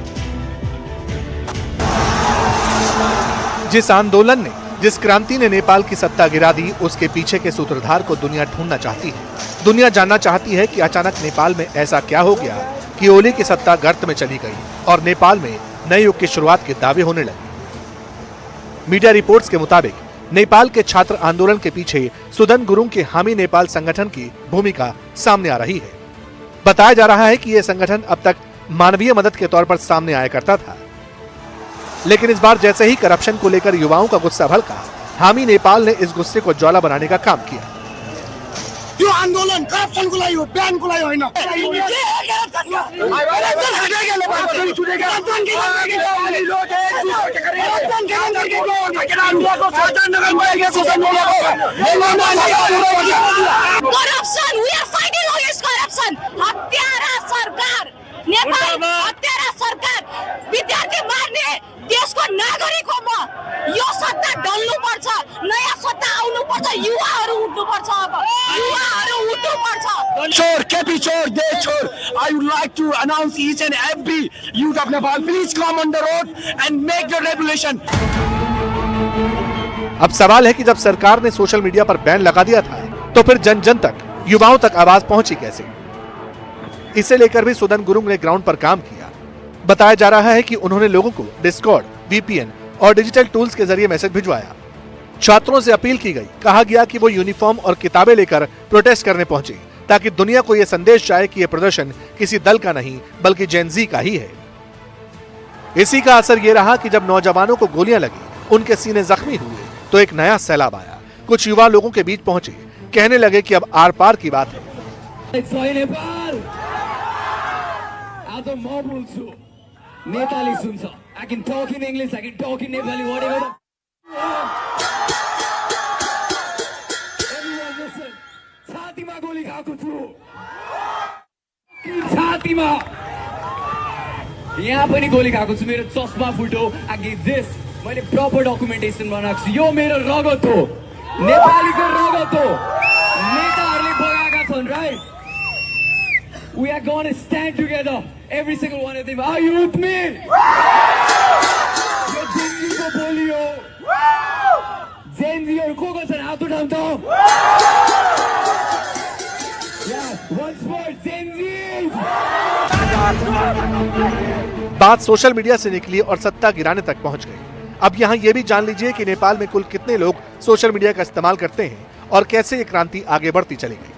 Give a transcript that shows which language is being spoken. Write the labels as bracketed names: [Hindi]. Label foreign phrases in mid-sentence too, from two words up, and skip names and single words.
[Hindi] जिस आंदोलन ने, जिस क्रांति ने नेपाल की सत्ता गिरा दी, उसके पीछे के सूत्रधार को दुनिया ढूंढना चाहती है। दुनिया जानना चाहती है कि अचानक नेपाल में ऐसा क्या हो गया कि ओली की सत्ता गर्त में चली गई और नेपाल में नए युग की शुरुआत के दावे होने लगे। मीडिया रिपोर्ट्स के मुताबिक नेपाल के छात्र आंदोलन के पीछे सुदन गुरुङ के हामी नेपाल संगठन की भूमिका सामने आ रही है। बताया जा रहा है कि यह संगठन अब तक मानवीय मदद के तौर पर सामने आया करता था, लेकिन इस बार जैसे ही करप्शन को लेकर युवाओं का गुस्सा भड़का, हामी नेपाल ने इस गुस्से को ज्वाला बनाने का काम किया। [Nepali] यो आंदोलन करप्शन को लागि हो, प्यान को लागि होइन। [English] Corruption, we are fighting against corruption. [Nepali] हत्यारा सरकार, नेपाल हत्यारा सरकार, विद्यार्थी मार्ने देशको नागरिक हो म। यो सत्ता ढल्नु पर्छ, नयाँ सत्ता आउनु पर्छ, युवाहरू उठ्नु पर्छ। अब युवाहरू उठ्नु पर्छ। Chor, KP chor, they chor. [English] I would like to announce each and every youth of Nepal, please come on the road and make the revolution. [Hindi] अब सवाल है कि जब सरकार ने सोशल मीडिया पर बैन लगा दिया था, तो फिर जन जन तक, युवाओं तक आवाज पहुंची कैसे? इसे लेकर भी सुदन गुरुङ ने ग्राउंड पर काम किया। बताया जा रहा है कि उन्होंने लोगों को डिस्कॉर्ड, VPN और डिजिटल टूल्स के जरिए मैसेज भिजवाया। छात्रों से अपील की गई, कहा गया कि वो यूनिफॉर्म और किताबें लेकर प्रोटेस्ट करने पहुंचे, ताकि दुनिया को यह संदेश जाए कि यह प्रदर्शन किसी दल का नहीं बल्कि जेनजी का ही है। इसी का असर यह रहा कि जब नौजवानों को गोलियां लगी, उनके सीने जख्मी हुए, तो एक नया सैलाब आया। कुछ युवा लोगों के बीच पहुंचे, कहने लगे कि अब आर पार की बात है। [Nepali] नेपाली सुन्छ [English] I can talk in English, I can talk in Nepali, whatever the Everyone listen. [Nepali] छातीमा गोली खाएको छु छातीमा यहाँ पनि गोली खाएको छु मेरो चस्मा फुट्यो आगे दिस मैले [English] proper documentation [Nepali] बनाएको छु यो मेरो रगत हो नेपालीको रगत हो नेताहरूले बगाएका छन् राइट [English] We are going to stand together every single one of them are you with me [Nepali] यो जिन्दगीको बोली हो जेनजीहरू को छन् हात उठाउँ त [English] once more [Nepali] जेनजीज [Hindi] बात सोशल मीडिया से निकली और सत्ता गिराने तक पहुंच गई। अब यहाँ ये भी जान लीजिए कि नेपाल में कुल कितने लोग सोशल मीडिया का इस्तेमाल करते हैं और कैसे ये क्रांति आगे बढ़ती चली गई।